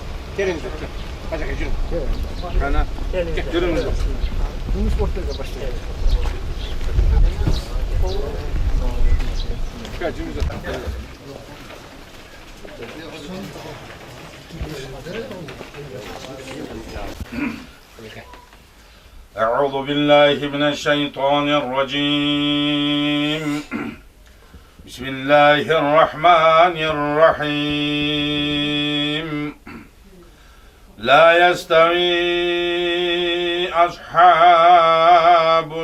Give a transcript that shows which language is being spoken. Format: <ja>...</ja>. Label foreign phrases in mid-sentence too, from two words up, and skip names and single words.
<tr>Gelin lütfen. Hadi gelin. Kana. Gelin lütfen. Bunu sportla başlayalım. Gelin lütfen.</tr> <ar>أعوذ بالله من الشيطان الرجيم بسم الله الرحمن الرحيم لا يستوي أصحاب</ar>